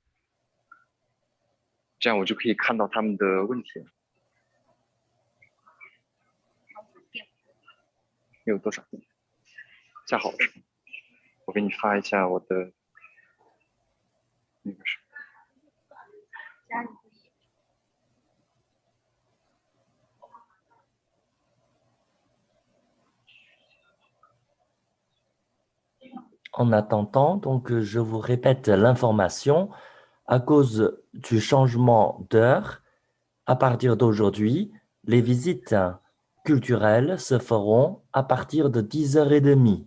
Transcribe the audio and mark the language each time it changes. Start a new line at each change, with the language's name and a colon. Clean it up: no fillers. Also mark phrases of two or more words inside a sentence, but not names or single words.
Chinese: 这样我就可以看到他们的问题了。你有多少？下好了是吗？我给你发一下我的那个什么。
French: En attendant, donc je vous répète l'information. À cause du changement d'heure, à partir d'aujourd'hui, les visites culturelles se feront à partir de 10h30.